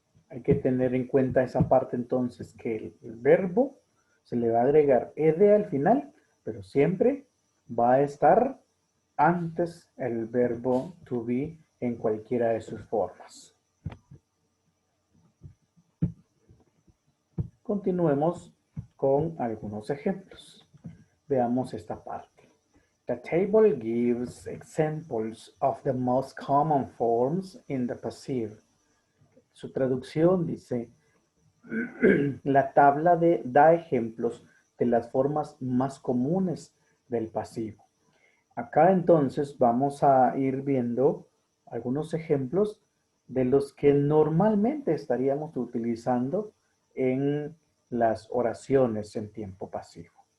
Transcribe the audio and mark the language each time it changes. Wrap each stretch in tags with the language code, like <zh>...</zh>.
<es>Hay que tener en cuenta esa parte entonces que el verbo se le va a agregar ed al final, pero siempre va a estar antes el verbo to be en cualquiera de sus formas. Continuemos con algunos ejemplos. Veamos esta parte.</es> <en>The table gives examples of the most common forms in the passive.</en> <es>Su traducción dice, la tabla da ejemplos de las formas más comunes del pasivo. Acá entonces vamos a ir viendo algunos ejemplos de los que normalmente estaríamos utilizando en las oraciones en tiempo pasivo.</es>